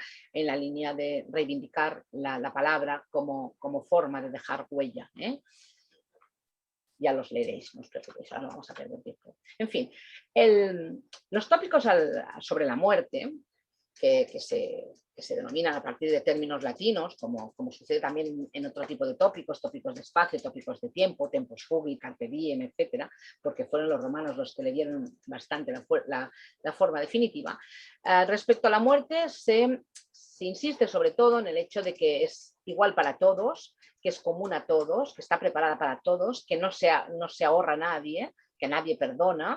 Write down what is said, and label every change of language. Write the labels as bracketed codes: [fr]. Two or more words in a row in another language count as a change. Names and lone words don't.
[es] En la línea de reivindicar la palabra como forma de dejar huella, ¿eh? ya los leeréis, no os preocupéis, ahora no vamos a perder tiempo. En fin, los tópicos sobre la muerte, que se denominan a partir de términos latinos, como sucede también en otro tipo de tópicos de espacio, tópicos de tiempo, [la] tempus fugit, carpe diem, [es] etcétera, porque fueron los romanos los que le dieron bastante la forma definitiva. Respecto a la muerte, se insiste sobre todo en el hecho de que es igual para todos, que es común a todos, que está preparada para todos, que no se ahorra a nadie, que nadie perdona.